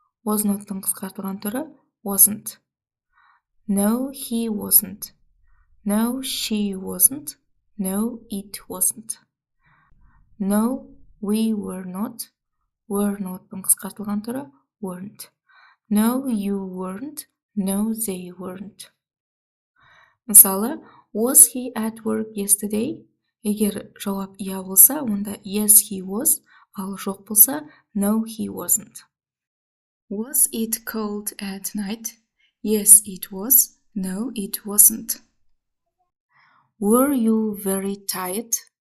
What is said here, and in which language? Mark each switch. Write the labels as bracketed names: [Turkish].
[Kazakh] Was not'тың қысқартылған түрі wasn't. [English] No, he wasn't. No, she wasn't. No, it wasn't. No, we were not. [Kazakh] Were not'тың қысқартылған түрі weren't. [English] No, you weren't. No, they weren't. Мысалы, was he at work yesterday? [Kazakh] Егер жауап иә болса, онда [English] yes, he was, [Kazakh] ал жоқ болса, [English] no, he wasn't. Was it cold at night? Yes, it was. No, it wasn't. Were you very tired?